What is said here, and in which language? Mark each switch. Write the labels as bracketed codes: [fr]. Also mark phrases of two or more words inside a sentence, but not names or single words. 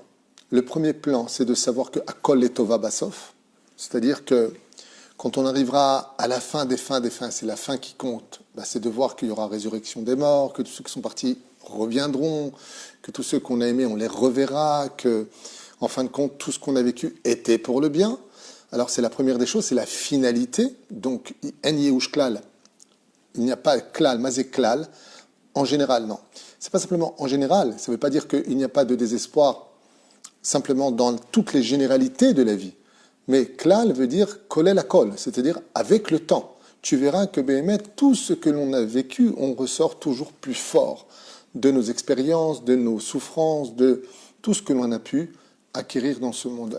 [fr] Le premier plan, c'est de savoir que « [he] הכל לטובה בסוף [fr] », c'est-à-dire que quand on arrivera à la fin des fins, c'est la fin qui compte, c'est de voir qu'il y aura résurrection des morts, que tous ceux qui sont partis reviendront, que tous ceux qu'on a aimés, on les reverra, que, en fin de compte, tout ce qu'on a vécu était pour le bien. Alors c'est la première des choses, c'est la finalité. Donc, [he] אין יאוש כלל, [fr] il n'y a pas klal, [he] מה זה כלל, [fr] en général, non. C'est pas simplement en général, ça ne veut pas dire qu'il n'y a pas de désespoir simplement dans toutes les généralités de la vie. Mais klal veut dire [he] כולל הכל, [fr] c'est-à-dire avec le temps. Tu verras que Béhémet, tout ce que l'on a vécu, on ressort toujours plus fort de nos expériences, de nos souffrances, de tout ce que l'on a pu acquérir dans ce monde.